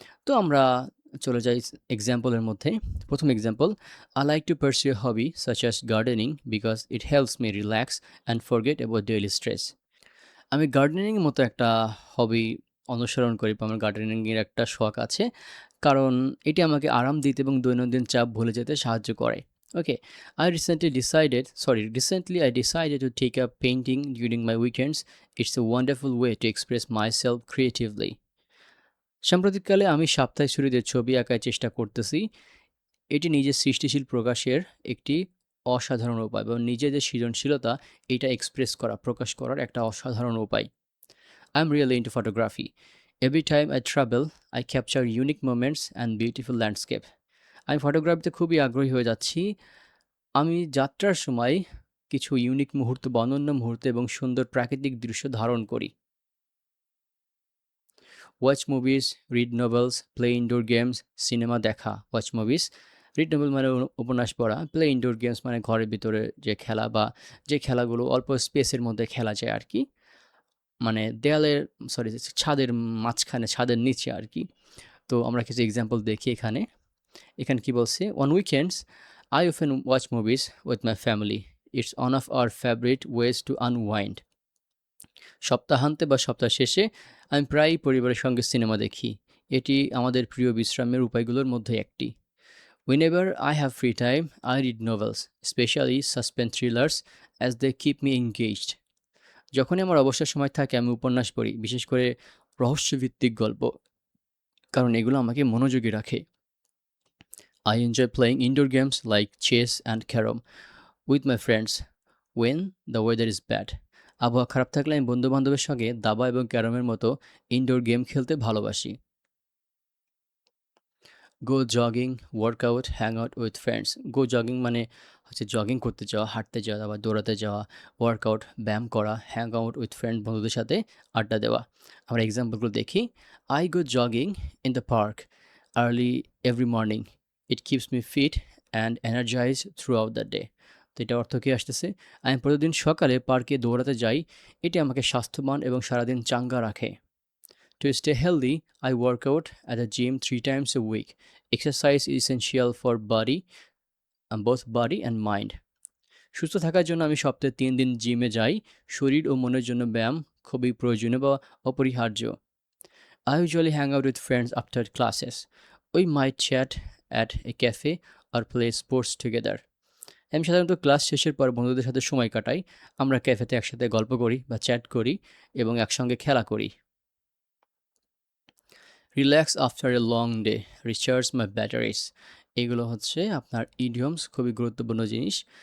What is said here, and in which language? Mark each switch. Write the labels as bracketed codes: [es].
[bn] তো আমরা চলে যাই এক্সাম্পলের মধ্যে। প্রথম example, [en] I like to pursue a hobby such as gardening because it helps me relax and forget about daily stress. [bn] আমি গার্ডেনিংয়ের মতো একটা হবি অনুসরণ করি বা আমার গার্ডেনিংয়ের একটা শখ আছে। কারণ এটি আমাকে আরাম দিতে এবং দৈনন্দিন চাপ ভুলে যেতে সাহায্য করে। [en] Okay, recently I decided to take up painting during my weekends. It's a wonderful way to express myself creatively. [bn] সাম্প্রতিককালে আমি সাপ্তাহিক ছুটিতে ছবি আঁকার চেষ্টা করতেছি। এটি নিজের সৃষ্টিশীল প্রকাশের একটি অসাধারণ উপায় এবং নিজের যে সৃজনশীলতা এটা এক্সপ্রেস করা, প্রকাশ করার একটা অসাধারণ উপায়। [en] I'm really into photography. Every time I travel, I capture unique moments and beautiful landscape. [bn] আমি ফটোগ্রাফিতে খুবই আগ্রহী হয়ে যাচ্ছি। আমি যাত্রার সময় কিছু ইউনিক মুহূর্ত বা অনন্য মুহূর্ত এবং সুন্দর প্রাকৃতিক দৃশ্য ধারণ করি। [en] watch movies, read novels, play indoor games, [bn] cinema দেখা। [en] watch movies, read novel [bn] মানে উপন্যাস পড়া, [en] play indoor games [bn] মানে ঘরের ভিতরে যে খেলা বা যে খেলাগুলো অল্প স্পেসের মধ্যে খেলা যায় আর কি। মানে দেয়ালের সরি ছাদের মাঝখানে, ছাদের নিচে আর কি। তো আমরা কিছু এক্সাম্পল দেখি এখানে। এখানে কি বলছে? [en] "On weekends, I often watch movies with my family. It's one of our favorite ways to unwind." [bn] সপ্তাহান্তে বা সপ্তাহ শেষে আমি প্রায়ই পরিবারের সঙ্গে সিনেমা দেখি। এটি আমাদের প্রিয় বিশ্রামের উপায়গুলোর মধ্যে একটি। [en] Whenever I have free time, I read novels, especially suspense thrillers, as they keep me engaged. [bn] যখনই আমার অবসর সময় থাকে আমি উপন্যাস পড়ি, বিশেষ করে রহস্যভিত্তিক গল্প, কারণ এগুলো আমাকে মনোযোগী রাখে। [en] I enjoy playing indoor games like chess and carom with my friends when the weather is bad. [bn] আবহাওয়া খারাপ থাকলে আমি বন্ধু-বান্ধবের সঙ্গে দাবা এবং ক্যারমের মতো ইনডোর গেম খেলতে ভালোবাসি। [en] Go jogging, workout, hang out with friends. [bn] Go jogging মানে হচ্ছে জগিং করতে যাওয়া, হাঁটতে যাওয়া, আবার দৌড়াতে যাওয়া। ওয়ার্কআউট, ব্যায়াম করা। [en] hang out with friend, [bn] বন্ধুদের সাথে আড্ডা দেওয়া। আমরা এক্সাম্পলগুলো দেখি। [en] I go jogging in the park early every morning. It keeps me fit and energize throughout the day. [bn] তো এটা অর্থ কী আসতেছে? আমি প্রতিদিন সকালে পার্কে দৌড়াতে যাই। এটি আমাকে স্বাস্থ্যবান এবং সারাদিন চাঙ্গা রাখে। [en] To stay healthy, I work out at the gym 3 times a week. Exercise is essential for both body and mind. [bn] সুস্থ থাকার জন্য আমি সপ্তাহে 3 দিন জিমে যাই। শরীর ও মনের জন্য ব্যায়াম খুবই প্রয়োজনীয় বা অপরিহার্য। [en] I usually hang out with friends after classes. We might chat at a cafe or play sports together. [bn] আমি সাধারণত ক্লাস শেষের পর বন্ধুদের সাথে সময় কাটাই। আমরা ক্যাফেতে একসাথে গল্প করি বা চ্যাট করি এবং একসঙ্গে খেলা করি। [en] Relax after a long day, recharge my batteries. [bn] এগুলো হচ্ছে আপনার ইডিয়মস, খুবই গুরুত্বপূর্ণ জিনিস।